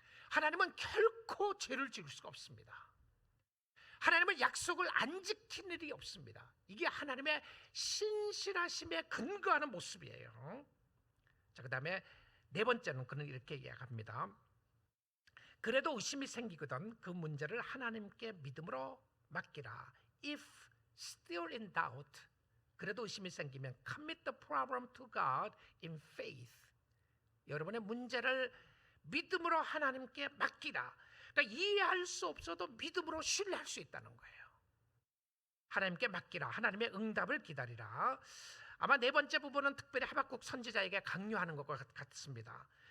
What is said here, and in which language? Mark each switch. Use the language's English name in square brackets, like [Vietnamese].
[Korean] 하나님은 결코 죄를 지을 수가 없습니다. 하나님은 약속을 안 지킨 일이 없습니다. 이게 하나님의 신실하심에 근거하는 모습이에요. 자, 그 다음에 네 번째는 그는 이렇게 이야기합니다. 그래도 의심이 생기거든 그 문제를 하나님께 믿음으로 맡기라. [English] If still in doubt, [Korean] 그래도 의심이 생기면 [English] commit the problem to God in faith. [Korean] 여러분의 문제를 믿음으로 하나님께 맡기라. 그러니까 이해할 수 없어도 믿음으로 신뢰할 수 있다는 거예요. 하나님께 맡기라. 하나님의 응답을 기다리라. 아마 네 번째 부분은 특별히 하박국 선지자에게 강요하는 것과 같습니다.